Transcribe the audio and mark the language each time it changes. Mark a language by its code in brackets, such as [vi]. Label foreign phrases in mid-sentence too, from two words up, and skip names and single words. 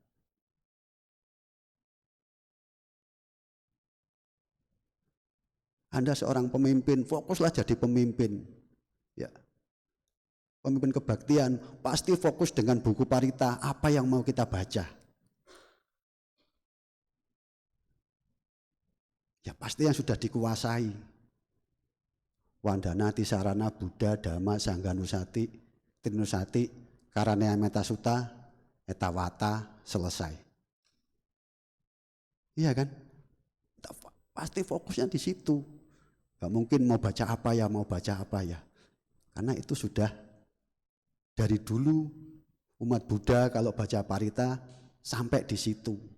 [id] Anda seorang pemimpin, fokuslah jadi pemimpin. Ya. Pemimpin kebaktian pasti fokus dengan buku parita apa yang mau kita baca. Ya pasti yang sudah dikuasai. Wandana, Tisarana, Buddha, Dhamma, Sangha Nusati, Trinusati, Karanea Metasuta, etawata, selesai. Iya kan? Pasti fokusnya di situ. Gak mungkin mau baca apa ya. Karena itu sudah dari dulu umat Buddha kalau baca parita sampai di situ.